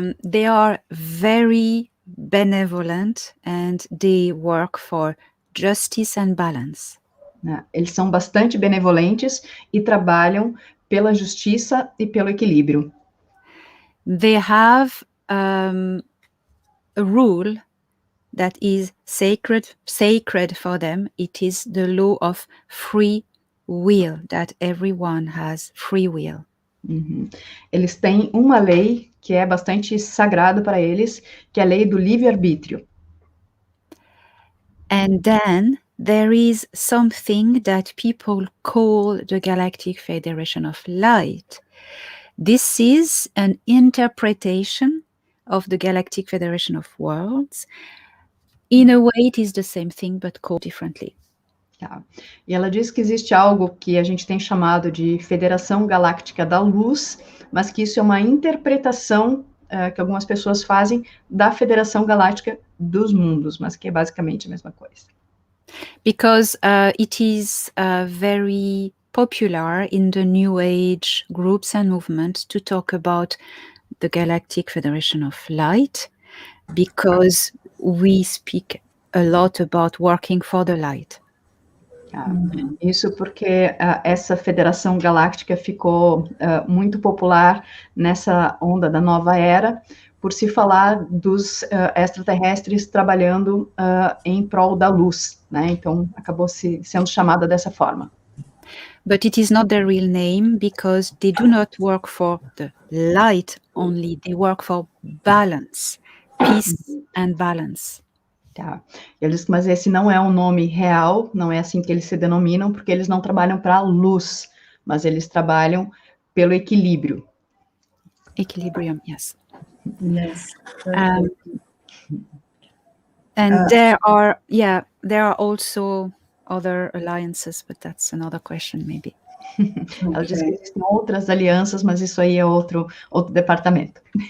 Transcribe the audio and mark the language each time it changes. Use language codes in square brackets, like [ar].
[en] They are very benevolent, and they work for justice and balance. [pt] Eles são bastante benevolentes e trabalham pela justiça e pelo equilíbrio. [en] They have a rule that is sacred for them. It is the law of free will, that everyone has free will. Uhum. [pt] Eles têm uma lei que é bastante sagrada para eles, que é a lei do livre-arbítrio. [en] And then there is something that people call the Galactic Federation of Light. This is an interpretation of the Galactic Federation of Worlds. In a way, it is the same thing, but called differently. [pt] Tá. E ela diz que existe algo que a gente tem chamado de Federação Galáctica da Luz, mas que isso é uma interpretação que algumas pessoas fazem da Federação Galáctica dos Mundos, mas que é basicamente a mesma coisa. [en] Because it is very popular in the New Age groups and movements to talk about the Galactic Federation of Light, because we speak a lot about working for the light. [pt] Isso porque essa Federação Galáctica ficou muito popular nessa onda da nova era, por se falar dos extraterrestres trabalhando em prol da luz, né? Então, acabou sendo chamada dessa forma. [en] But it is not their real name, because they do not work for the light only, they work for balance, peace and balance. [pt] Tá. Mas esse não é um nome real, não é assim que eles se denominam, porque eles não trabalham para a luz, mas eles trabalham pelo equilíbrio. [en] Equilibrium, yes. Yes. And there are also other alliances, but that's another question maybe. [pt] Ela diz que existem outras alianças, mas isso aí é outro departamento.